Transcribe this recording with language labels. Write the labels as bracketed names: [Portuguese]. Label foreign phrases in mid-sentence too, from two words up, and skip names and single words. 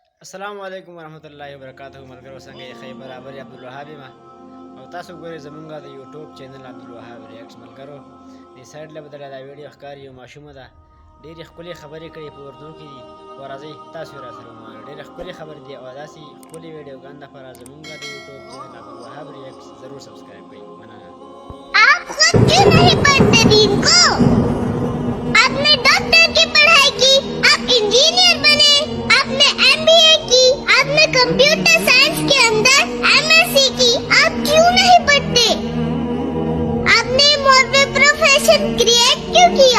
[Arabic] السلام علیکم ورحمۃ اللہ وبرکاتہ. [Pashto] ملګرو څنګه یې ښه برابر یې عبدالوهاب یم او تاسو ګورئ زمونږ د یوټیوب چینل عبدالوهاب ریاکټس. ملګرو دې سایډ له بدله دا ویډیو ښکاري یو ماشومه ده ډېرې ښکلې خبرې کړي په اردو کې دي او راځئ تاسو یې راسره ومنئ. ډېرې ښکلې خبرې دي او داسې ښکلې ویډیوګانو لپاره زمونږ د یوټیوب چینل عبدالوهاب ریاکټس ضرور سبسکرایب کړئ. مننه. [Urdu] آپ خود کیوں نہیں پڑھتے دین کو؟ آپ نے ڈاکٹر کی پڑھائی کی، آپ انجینئر بنے، آپ نے MBA کی، آپ نے [English] computer science [Urdu] کے اندر MSc کی، آپ کیوں نہیں پڑھتے؟ آپ نے مولوی [English] profession create [Urdu] کیوں کیا؟